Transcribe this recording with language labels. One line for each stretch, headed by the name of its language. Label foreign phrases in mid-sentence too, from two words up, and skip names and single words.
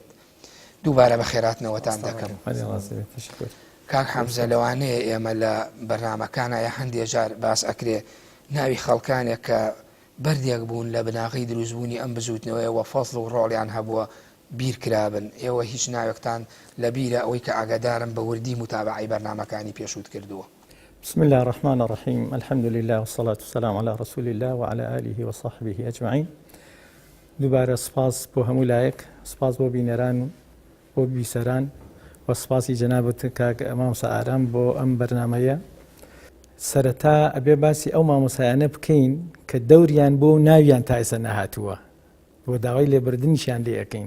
Central Kurdish: دووبارە بە خێراتنەوەتان دەکەم. کاک حەمزە، لەوانەیە ئێمە لە بەرنامەکانە هەندێک جار باس ئەکرێ ناوی خەڵکانێک کە بەردێک بوون لە بناغی دروستبوونی ئەم بزوتنەوەی وە فەزڵ و ڕۆڵیان هەبووە بیرکرابن. ئێوە هیچ ناوێکتان لە بیرە ئەوەی کە ئاگادارم بە وردی متابعی بەرنامەکانی پێشووت کردووە؟
Arabic: بسم الله الرحمن الرحيم، الحمد لله والصلاة والسلام على رسول الله وعلى آله وصحبه أجمعين.
Central Kurdish: دوباره سپاس بۆ هەموو لایەک، سپاس بۆ بینەران بۆ بیسەران و سپاسی جەنابەت کاک مامۆستا ئارام بۆ ئەم بەرنامەیە. سەرەتا ئەبێ باسی ئەو مامۆسایانە بکەین کە دەوریان بۆ و ناویان تا ئێستا نەهاتووە، بۆ داوای لێبوردنیشیان لێ ئەەکەین.